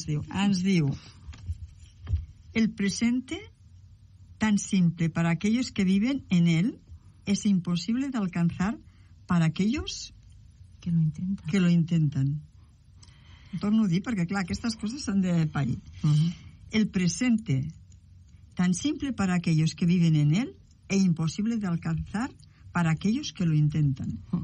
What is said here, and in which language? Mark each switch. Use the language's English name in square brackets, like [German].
[Catalan] Ens diu: [Spanish] el presente, tan simple para aquellos que viven en él, es imposible de alcanzar para aquellos que lo intentan. [Catalan] Torno a dir, perquè clar, aquestes coses s'han de parir. [Spanish] El presente, tan simple para aquellos que viven en él, e imposible de alcanzar para aquellos que lo intentan.